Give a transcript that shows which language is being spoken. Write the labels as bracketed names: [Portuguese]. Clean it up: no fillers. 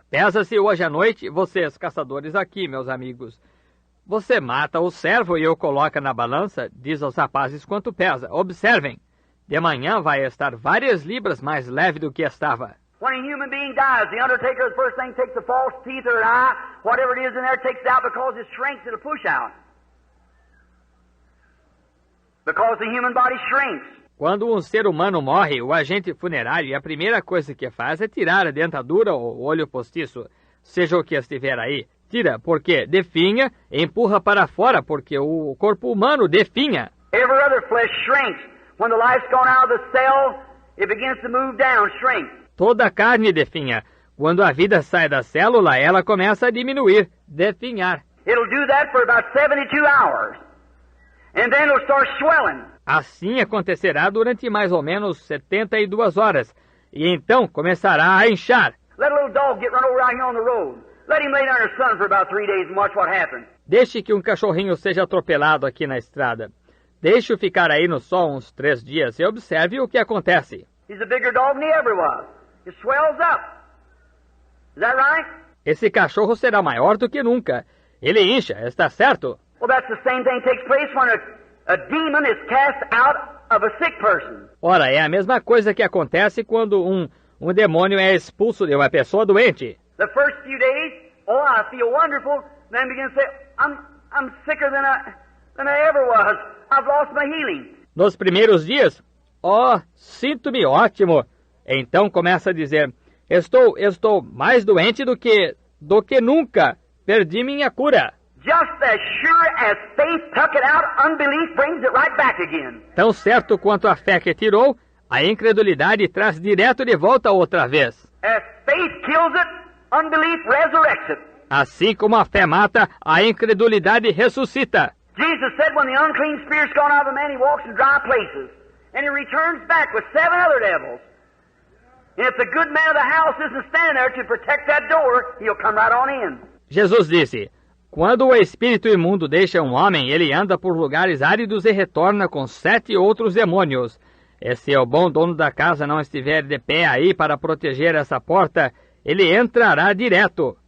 [Portuguese] Pesa-se hoje à noite, vocês caçadores aqui, meus amigos. Você mata o cervo e o coloca na balança, diz aos rapazes quanto pesa. Observem, de manhã vai estar várias libras mais leve do que estava. [English] When a human being dies, the undertaker, the first thing, takes the false teeth or an eye, whatever it is in there, takes it out because it shrinks, it'll push out. Because the human body shrinks. [Portuguese] Quando um ser humano morre, o agente funerário, a primeira coisa que faz é tirar a dentadura ou o olho postiço, seja o que estiver aí. Tira, porque definha, e empurra para fora, porque o corpo humano definha. [English] Every other flesh shrinks. When the life's gone out of the cell, it begins to move down, shrink. [Portuguese] Toda a carne definha. Quando a vida sai da célula, ela começa a diminuir, definhar. [English] It'll do that for about 72 hours. And then it'll start swelling. [Portuguese] Assim acontecerá durante mais ou menos 72 horas. E então começará a inchar. [English] Let a little dog get run over out here on the road. Let him lay down in the sun for about 3 days and watch what happens. [Portuguese] Deixe que um cachorrinho seja atropelado aqui na estrada. Deixe-o ficar aí no sol uns 3 dias e observe o que acontece. [English] He's a bigger dog than he ever was. It swells up. Is that right? [Portuguese] Esse cachorro será maior do que nunca. Ele incha, está certo? [English] Well, that's the same thing takes place when a demon is cast out of a sick person. [Portuguese] Ora, é a mesma coisa que acontece quando um demônio é expulso de uma pessoa doente. [English] The first few days, oh, I feel wonderful. Then begin to say, I'm sicker than I ever was. I've lost my healing. [Portuguese] Nos primeiros dias, sinto-me ótimo. Então começa a dizer, estou mais doente do que nunca. Perdi minha cura. [English] Just as sure as faith took it out, unbelief brings it right back again. [Portuguese] Tão certo quanto a fé que tirou, a incredulidade traz direto de volta outra vez. [English] As faith kills it, unbelief resurrects it. [Portuguese] Assim como a fé mata, a incredulidade ressuscita. [English] Jesus said when the unclean spirit's gone out of a man, he walks in dry places. And he returns back with 7 other devils. And if the good man of the house isn't standing there to protect that door, he'll come right on in. [Portuguese] Jesus disse, quando o espírito imundo deixa um homem, ele anda por lugares áridos e retorna com 7 outros demônios. E se o bom dono da casa não estiver de pé aí para proteger essa porta, ele entrará direto.